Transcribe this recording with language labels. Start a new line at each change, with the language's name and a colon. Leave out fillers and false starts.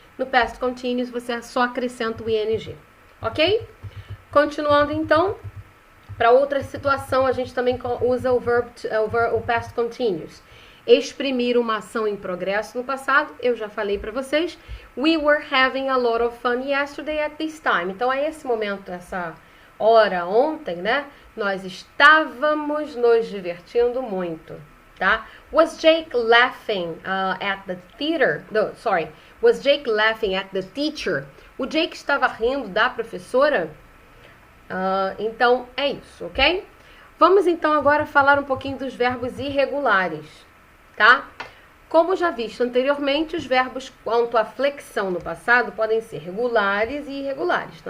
Portuguese: No past continuous, você só acrescenta o ing, ok? Continuando, então, para outra situação, a gente também usa o past continuous. exprimir uma ação em progresso no passado, eu já falei para vocês.
English: We were having a lot of fun yesterday at this time.
Portuguese: Então, a esse momento, essa hora ontem, né? Nós estávamos nos divertindo muito, tá?
English: Was Jake laughing at the theater? No, sorry. Was Jake laughing at the teacher?
Portuguese: O Jake estava rindo da professora? Então, é isso, ok? Vamos então agora falar um pouquinho dos verbos irregulares, tá? Como já visto anteriormente, os verbos quanto à flexão no passado podem ser regulares e irregulares.